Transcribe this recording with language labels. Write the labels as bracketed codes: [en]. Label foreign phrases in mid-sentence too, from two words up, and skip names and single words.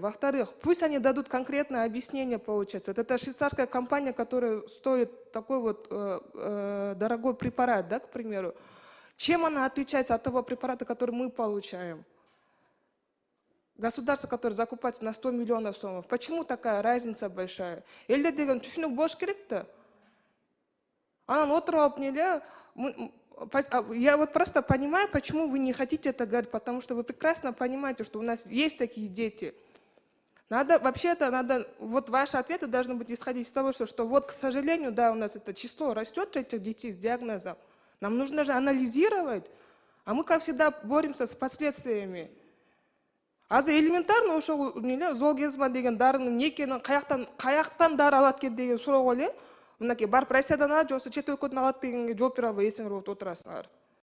[ru] Во-вторых, пусть они дадут конкретное объяснение, получается. Это швейцарская компания, которая стоит такой вот дорогой препарат, да, к примеру. Чем она отличается от того препарата, который мы получаем? Государство, которое закупается на 100 миллионов сомов. Почему такая разница большая? [ky] Элде деген түшүнүк болуш керек-то. Анан отуруп алып неле. [ru] Я вот просто понимаю, почему вы не хотите это говорить, потому что вы прекрасно понимаете, что у нас есть такие дети. Вот ваши ответы должны быть исходить из того, что вот, к сожалению, да, у нас это число растет этих детей с диагнозом. Нам нужно же анализировать, а мы, как всегда, боремся с последствиями. [ky] Азыр элементарно ошол золгезма деген дарынын не экенин, каяктан дары алат экен деген суроого эле мынакей барып Россиядан алат, же болбосо чет өлкөдөн алат дегенге жооп бере албай эсиңер болуп отурасыңар.